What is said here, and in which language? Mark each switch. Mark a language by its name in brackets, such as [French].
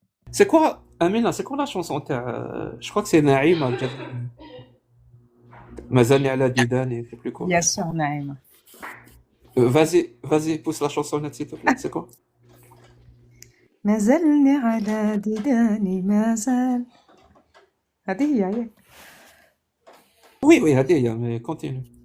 [French] C'est quoi, Amina, c'est quoi la chanson je crois que c'est Naïma. [Arabic] Mazalni ala didani, [French] c'est plus quoi. Bien sûr, Naïma. Vas-y, pousse la chansonnette, s'il te plaît. C'est quoi? [Arabic] مازلني على ديداني مازال. هذه هي. [French] Oui, [Arabic] هذه هي, [French] mais continue.